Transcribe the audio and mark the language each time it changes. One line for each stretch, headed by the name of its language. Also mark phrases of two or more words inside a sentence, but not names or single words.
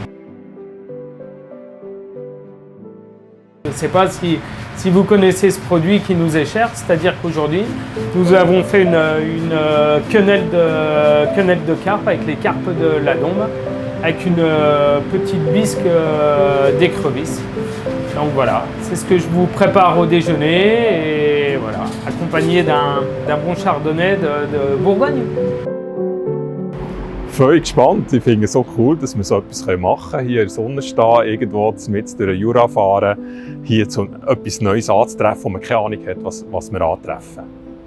French: Je ne sais pas si vous connaissez ce produit qui nous est cher, c'est-à-dire qu'aujourd'hui, nous avons fait une quenelle de carpe avec les carpes de la Dombe, avec une petite bisque d'écrevisse. Donc voilà, c'est ce que je vous prépare au déjeuner, et voilà, accompagné d'un bon chardonnay de Bourgogne.
German: Voll gespannt. Ich finde es so cool, dass wir so etwas machen können. Hier in der Sonne stehen, irgendwo mitten durch den Jura fahren, hier etwas Neues anzutreffen, wo man keine Ahnung hat, was wir antreffen.